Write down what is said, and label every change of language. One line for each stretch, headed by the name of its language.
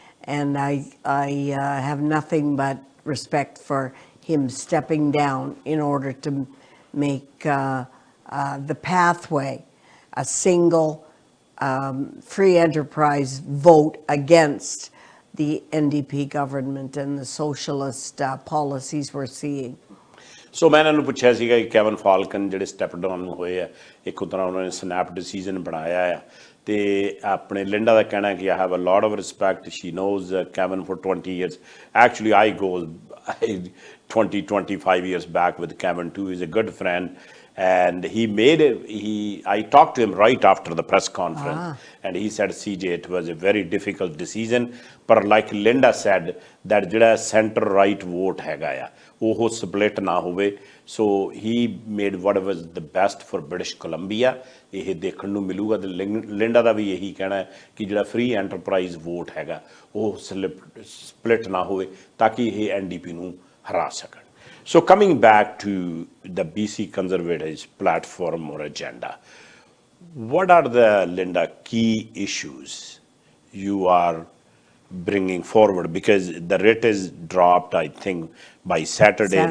English: And I have nothing but respect for him stepping down in order to make the pathway a single free enterprise vote against the NDP government and the socialist policies we're seeing.
Punjabi: ਸੋ ਮੈਂ ਇਹਨਾਂ ਨੂੰ ਪੁੱਛਿਆ ਸੀਗਾ ਕਿ cabin Falcon ਜਿਹੜੇ step down ਹੋਏ ਆ, ਇੱਕ ਤਰ੍ਹਾਂ ਉਹਨਾਂ ਨੇ ਸਨੈਪ ਡਿਸੀਜਨ ਬਣਾਇਆ ਆ, ਤੇ ਆਪਣੇ ਲਿੰਡਾ ਦਾ ਕਹਿਣਾ ਕਿ
English: I have a lot of respect. She knows Kevin for 20 years. Actually, I go 25 years back with Kevin too. He's a good friend. And I talked to him right after the press conference, and he said, CJ, it was a very difficult decision. But like Linda said, that jada center-right vote hega ya,
Punjabi: oh split na hove.
English: So he made whatever was the best for British Columbia.
Punjabi: ਇਹ ਦੇਖਣ ਨੂੰ ਮਿਲੂਗਾ। ਤੇ Linda ਦਾ ਵੀ ਇਹੀ ਕਹਿਣਾ ਹੈ ਕਿ ਜਿਹੜਾ ਫ੍ਰੀ ਐਂਟਰਪ੍ਰਾਈਜ਼ ਵੋਟ ਹੈਗਾ ਉਹ ਸਪਲਿਟ ਨਾ ਹੋਵੇ ਤਾਂ ਕਿ ਇਹ ਐਨਡੀਪੀ ਨੂੰ ਹਰਾ ਸਕਣ।
English: So coming back to the BC Conservatives platform or agenda, what are the, Linda, key issues you are bringing forward? Because the writ is dropped, I think, by Saturday.